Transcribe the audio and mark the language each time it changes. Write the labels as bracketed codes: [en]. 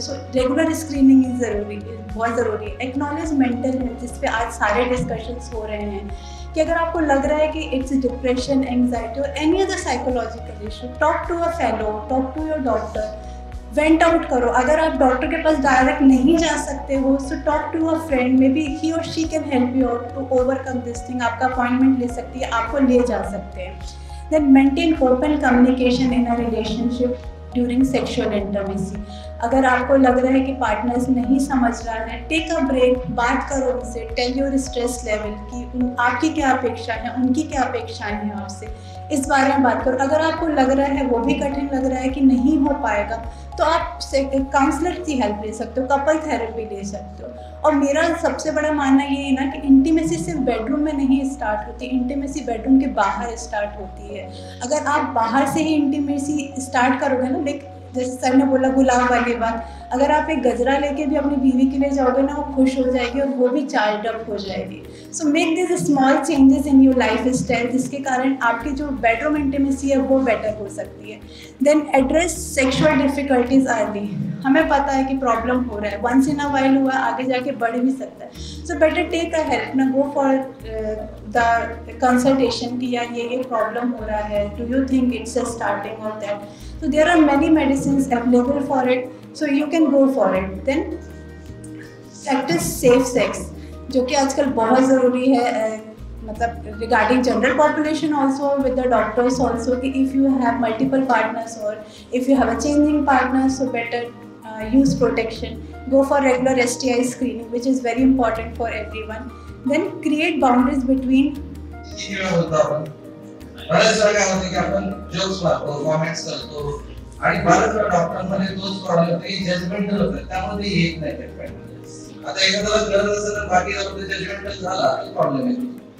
[hi] So regular screening is ज़रूरी, बहुत ज़रूरी है। एक्नॉलेज मेंटल हेल्थ, जिस पे आज सारे डिस्कशंस हो रहे हैं, कि अगर आपको लग रहा है कि इट्स डिप्रेशन, एंग्जाइटी और any other psychological issue, [en] talk to a fellow, talk to your doctor, [hi] went out करो। अगर आप डॉक्टर के पास डायरेक्ट नहीं जा सकते हो, [en] So talk to a friend, maybe he और she can help you out to overcome this thing. [hi] आपका अपॉइंटमेंट ले सकती है, आपको ले जा सकते हैं। [en] Then maintain open communication in a relationship during sexual intimacy. [hi] अगर आपको लग रहा है कि पार्टनर्स नहीं समझ रहा है, [en] take a break, [hi] बात करो उनसे, [en] tell your stress level [hi] कि आपकी क्या अपेक्षा है, उनकी क्या अपेक्षाएं हैं आपसे, इस बारे में बात करो। अगर आपको लग रहा है, वो भी कठिन लग रहा है कि नहीं हो पाएगा, तो आप काउंसलर की हेल्प ले सकते हो, कपल थेरेपी ले सकते हो। और मेरा सबसे बड़ा मानना ये है ना कि इंटीमेसी सिर्फ बेडरूम में नहीं स्टार्ट होती, इंटीमेसी बेडरूम के बाहर स्टार्ट होती है। अगर आप बाहर से ही इंटीमेसी स्टार्ट करोगे ना, लाइक जैसे सर ने बोला गुलाब वाली बात, अगर आप एक गजरा लेके भी अपनी बीवी के लिए जाओगे ना, वो खुश हो जाएगी और वो भी चार्ज अप हो जाएगी। [en] so make this small changes in your lifestyle, [hi] जिसके कारण आपकी जो बेडरूम इंटीमेसी है वो बेटर हो सकती [en] है। Then address sexual difficulties early. [hi] हमें पता है कि प्रॉब्लम हो रहा है, वंस इन अ वाइल हुआ, आगे जाके बढ़ भी सकता है। [en] so better take a help ना, go for the consultation [hi] कि यार ये प्रॉब्लम हो रहा है, [en] Do you think it's a starting of that. So there are many medicines available for it, so you can go for it. Then practice safe sex, [hi] जो कि आजकल बहुत ज़रूरी है, मतलब [en] regarding general population also, with the doctors also, कि if you have multiple partners or if you have a changing partner, so better use protection. Go for regular STI screening, which is very important for everyone. Then create boundaries between. [mr] बऱ्याच वेळा काय होतं की आपण jokes मारतो, comments करतो आणि बऱ्याच वेळा डॉक्टरांमध्ये तोच प्रॉब्लेम होतो की जजमेंटल होतं, त्यामुळे ते येत नाही ट्रीटमेंट। आता एखाद्याला गरज असेल तर बाकी जजमेंटल झाला की प्रॉब्लेम येतो।